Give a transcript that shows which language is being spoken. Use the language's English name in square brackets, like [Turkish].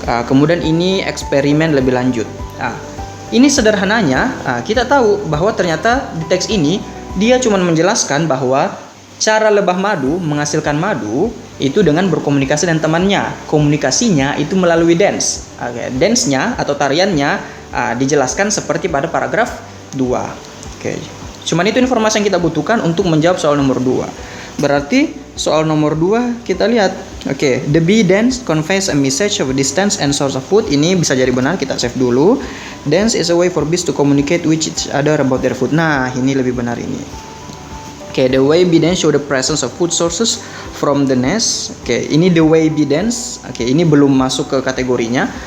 [Indonesian] Kemudian ini eksperimen lebih lanjut. Ini sederhananya, kita tahu bahwa ternyata di teks ini dia cuma menjelaskan bahwa cara lebah madu menghasilkan madu itu dengan berkomunikasi dengan temannya. Komunikasinya itu melalui dance. Dance-nya atau tariannya dijelaskan seperti pada paragraf 2. Cuman itu informasi yang kita butuhkan untuk menjawab soal nomor 2. Berarti soal nomor 2 kita lihat. [English] The bee dance conveys a message of distance and source of food. [Indonesian] Ini bisa jadi benar, kita save dulu. [English] Dance is a way for bees to communicate with each other about their food. [Indonesian] Nah, ini lebih benar ini. [English] The way bee dance show the presence of food sources from the nest. [Indonesian] Ini [English] the way bee dance. [Indonesian] Ini belum masuk ke kategorinya.